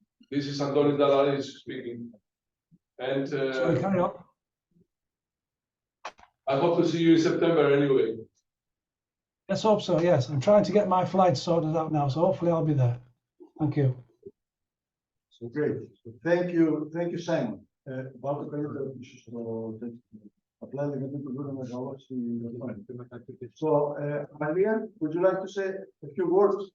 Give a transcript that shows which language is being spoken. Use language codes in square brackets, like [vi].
[en] This is Antonis Dalaris speaking. And Sorry, carry on. I hope to see you in September anyway. Let's hope so, yes. I'm trying to get my flight sorted out now, so hopefully I'll be there. Thank you. So great. Thank you, Simon. [el] Βάλτε καλύτερα πίσω στο τέτοιο. Απλά γιατί το βρούμε μεγάλο στην οθόνη. [en] So, Maria, would you like to say a few words?